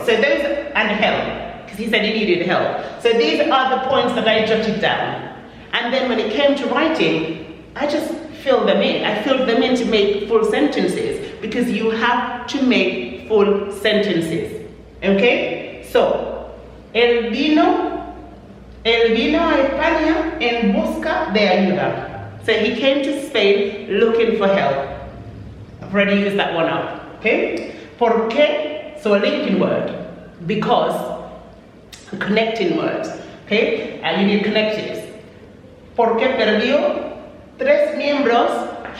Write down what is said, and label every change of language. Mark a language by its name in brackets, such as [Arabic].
[English] So those, and help, because he said he needed help. So these are the points that I jotted down. And then when it came to writing, I just filled them in. I filled them in to make full sentences, because you have to make full sentences. Okay? [Spanish] So, él vino a España en busca de ayuda. [English] So he came to Spain looking for help. I've already used that one up. Okay? [Spanish] ¿Por qué? [English] So a linking word. Because. Connecting words. Okay? And you need connectives. [Spanish] ¿Por qué perdió tres miembros?